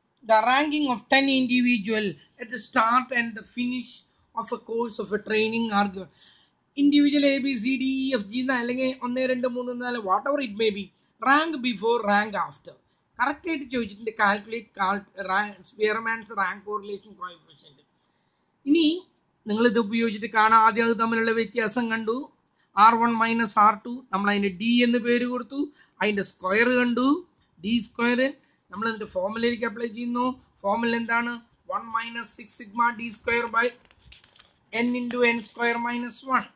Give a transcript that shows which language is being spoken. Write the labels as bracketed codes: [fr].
[en] The ranking of 10 individuals at the start and the finish of a course of a training are given. Individual A, B, C, D, E, F, G അല്ലെങ്കിൽ 1, 2, 3, 4 whatever it may be. Rank before, rank after. [ml] കറക്റ്റായിട്ട് ചോദിച്ചിട്ടുണ്ട്. [en] Calculate Spearman's rank correlation coefficient. [ml] ഇനി നിങ്ങളിത് ഉപയോഗിച്ചിട്ട് കാണാം. ആദ്യം അത് തമ്മിലുള്ള വ്യത്യാസം കണ്ടു. R1 - R2, നമ്മൾ അതിന് D എന്ന് പേര് കൊടുത്തു. അതിൻ്റെ സ്ക്വയർ കണ്ടു, D സ്ക്വയർ. നമ്മൾ അതിൻ്റെ ഫോർമുലയിലേക്ക് അപ്ലൈ ചെയ്യുന്നു. ഫോർമുല എന്താണ്? [en] 1 - 6 sigma D square by n into n square minus 1.